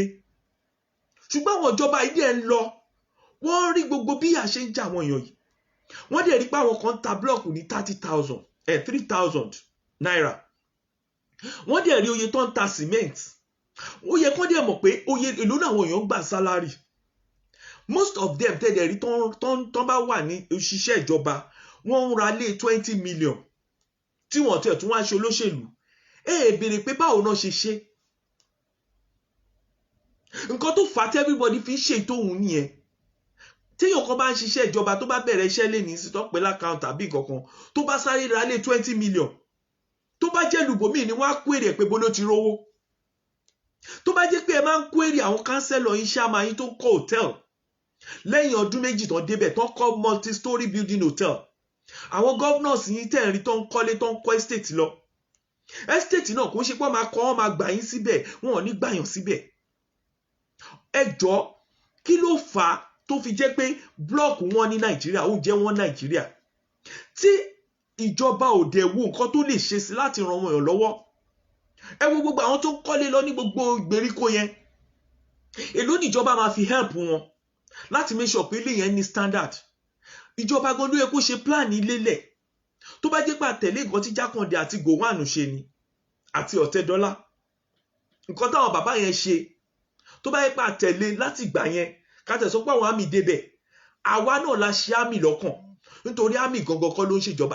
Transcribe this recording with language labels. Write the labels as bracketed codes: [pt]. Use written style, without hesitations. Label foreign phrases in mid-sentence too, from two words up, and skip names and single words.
[yo] Ṣùgbọ́n àwọn ìjọba ilé ẹ̀ ń lọ, wọ́n rí gbogbo bí ìyà ṣe ń jà àwọn èèyàn yìí. Wọ́n dẹ̀ rí pé àwọn kan ta blọ́ọ̀kù ní 3,000 naira. Wọ́n dẹ̀ rí oye tó ń ta cement. Ó yẹ kán dẹ̀ mọ̀ pé oye èlò náà àwọn èèyàn gbà sálárì. [en] Most of them [yo] tẹ̀lé rí tán bá wà ní òṣìṣẹ́ ìjọba, wọ́n ń ra lé 20 million tí wọ́n tẹ̀ tún wá ṣe olóṣèlú. Béèrè pé báwo náà ṣe ṣe. Nǹkan tó fà á tí everybody fi ń ṣe ìtòhun nìyẹn. Téèyàn kan bá ń ṣiṣẹ́ ìjọba tó bá bẹ̀rẹ̀ iṣẹ́ lé ní sí tó pẹ́ lákàùnt tàbí nǹkan tó bá sáré ra lé 20 million, tó bá jẹ́ lùbòmíì ni wọ́n á query pé bó ló ti rówó. Tó bá jẹ́ pé ẹ máa ń query àwọn kánsẹ́lọ̀ yín ṣáàmà yín tó ń kọ́ hòtẹ́ẹ̀lì lẹ́yìn ọdún méjì tán débẹ̀ tán kọ́ [en] multi-story building hotel, [yo] àwọn governors yín tẹ̀ ń rí tán kọ́lé tán kọ́ estate lọ. Estate náà kò ń ṣe pé wọ́n máa gbà yín síbẹ̀, wọn ò ní gbà yàn síbẹ̀. Ẹ jọ̀ọ́, kí ló fà á tó fi jẹ́ pé blọọkù wọn ní Nàìjíríà, oúnjẹ wọn Nàìjíríà, tí ìjọba ò dẹ̀ wo nǹkan tó lè ṣe sí láti ran wọn lọ́wọ́? Ẹ wo gbogbo àwọn tó ń kọ́lé lọ ní gbogbo ìgbèríko yẹn. Èló níjọba máa fi help wọn láti [en] make sure [yo] pé ilé yẹn ní standard. Ìjọba gan ló yẹ kó ṣe plan ilé lẹ̀. Tó bá jẹ́ pé àtẹ̀lé nǹkan tí Jákàndé àti Gowon ṣe ni àti Ọ̀tẹ́dọ́lá, nǹkan táwọn bàbá yẹn ṣe, tó bá jẹ́ pé àtẹ̀lé láti ìgbà yẹn, ká tẹ̀ sọ pé àwọn àmì débẹ̀, àwa náà la ṣe àmì lọ́kàn, nítorí àmì gangan kọ́ ló ń ṣèjọba.